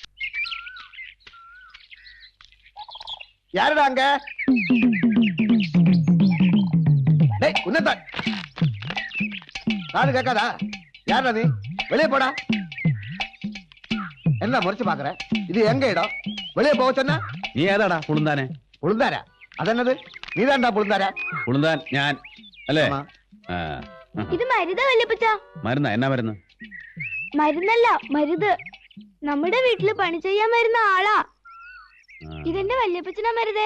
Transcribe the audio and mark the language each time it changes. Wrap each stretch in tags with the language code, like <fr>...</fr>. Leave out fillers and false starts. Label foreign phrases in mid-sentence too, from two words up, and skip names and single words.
<ta>யாருடா அங்க? உன்னதான் நாடு கேட்காதா? யாரா நீ? வெளியே போடா. என்ன முறைச்சு பாக்குற? இது எங்க இடம்? வெளியே போக சொன்ன?</ta> <ml>നീ ഏതാടാ പുളുന്താനെ? പുളുന്താരാ? അതെന്നത്? നീതാണ്ടാ പുളുന്താരാ? പുളുന്താൻ ഞാൻ അല്ലേ? ആ. ഇത് മരുതാ വല്യപ്പച്ച? മരുന്നാ? എന്നാ മരുന്ന്? മരുന്നല്ല, മരുത്. നമ്മുടെ വീട്ടില് പണി ചെയ്യാൻ വരുന്ന ആളാ. ഇതെന്റെ വല്യപ്പച്ചനാ മരുതേ.</ml>